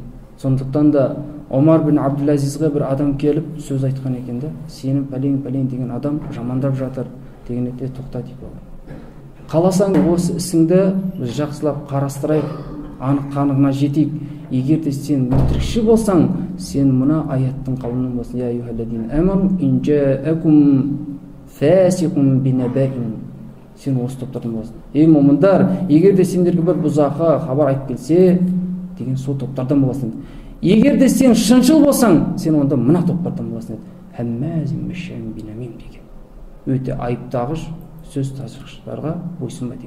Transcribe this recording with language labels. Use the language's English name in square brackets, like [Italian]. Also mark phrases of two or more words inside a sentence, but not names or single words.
[Kazakh] Сондықтан да Омар бин Абдул-Азизге бір адам келіп сөз айтқан екен де, сені пәлен деген адам жамандап жатыр дегенде тоқта дейді. Қаласаң осы ісіңді біз жақсылап қарастырайық, анық қанығына жетейік. Егер де сен өтірікші болсаң, сен мына аяттың қаулынан болсын: [Arabic] "يا أيها الذين آمنوا إن جاءكم فاسق بنبإ." [Kazakh] Сен осы топтардан боласың. Ей момындар, егер де сендерге бір бұзақы хабар айтып келсе, деген сол топтардан боласың. Егер де сен шыншыл болсаң, сен онда мына топтардан боласың. [Arabic] هماز مشاء بنميم [Kazakh] деген. Өте айыптағыш, сөз тасушыларға бойсынба деген.